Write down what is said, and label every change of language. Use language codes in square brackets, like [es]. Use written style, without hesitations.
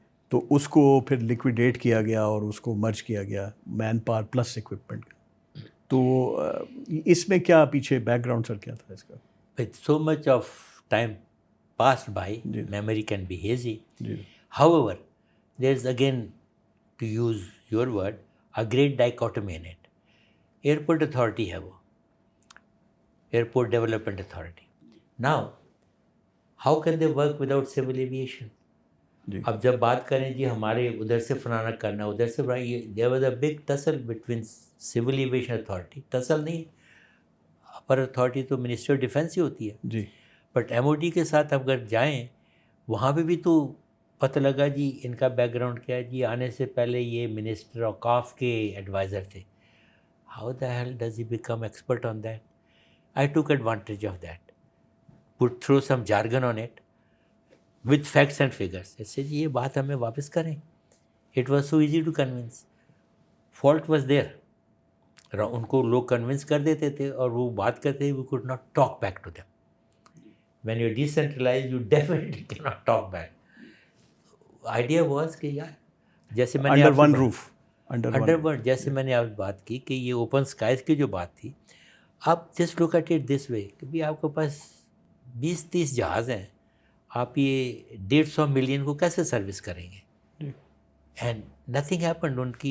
[ur] تو اس کو پھر لیکویڈیٹ کیا گیا اور اس کو مرج کیا گیا مین پاور پلس اکوپمنٹ. تو اس میں کیا پیچھے بیک گراؤنڈ سر کیا تھا اس کا؟ [en] With so much of time passed by, memory can be hazy. However, there's again, to use your word, a great dichotomy in it. [ur] Airport authority ہے وہ, Airport Development Authority. [en] Now, how can they work without civil aviation? [ur] اب جب بات کریں جی ہمارے ادھر سے فلانا کرنا ادھر سے [en] there was a big tussle between civil aviation authority. [ur] tussle نہیں، اپر اتھارٹی تو منسٹر آف ڈیفینس ہی ہوتی ہے جی، بٹ ایم او ڈی کے ساتھ اگر جائیں وہاں پہ بھی تو پتہ لگا جی ان کا بیک گراؤنڈ کیا ہے. جی آنے سے پہلے یہ منسٹر اوقاف کے ایڈوائزر تھے. [en] How the hell does he become expert on that? I took advantage of that, put through some jargon on it with facts and figures. [ur] ایسے جی یہ بات ہمیں واپس کریں. [en] It was so easy to convince. Fault was there. [ur] ان کو لوگ convince کر دیتے تھے اور وہ بات کرتے تھے. [en] We could not talk back to them. When you're decentralized, you definitely cannot talk back. Idea was [ur] کہ یار جیسے میں نے [en] under one roof, [ur] جیسے میں نے آپ بات کی کہ یہ اوپن اسکائز کی جو بات تھی, [en] آپ just look at it this way [ur] کہ بھی آپ کے پاس 20-30 جہاز ہیں, آپ یہ 150 ملین کو کیسے سروس کریں گے؟ [en] And nothing happened.